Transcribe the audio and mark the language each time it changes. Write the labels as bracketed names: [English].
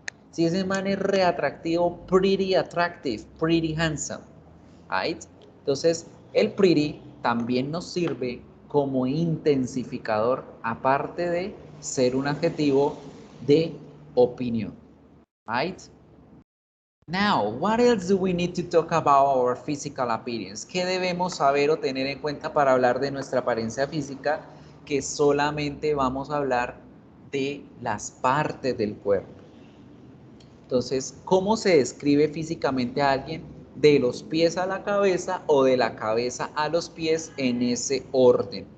[Spanish] Si ese man es re atractivo, [English] pretty attractive, pretty handsome. Right? [Spanish] Entonces, el pretty también nos sirve como intensificador, aparte de ser un adjetivo de opinión. [English] Right? Now, what else do we need to talk about our physical appearance? [Spanish] ¿Qué debemos saber o tener en cuenta para hablar de nuestra apariencia física? Que solamente vamos a hablar de las partes del cuerpo. Entonces, ¿cómo se describe físicamente a alguien? De los pies a la cabeza o de la cabeza a los pies en ese orden.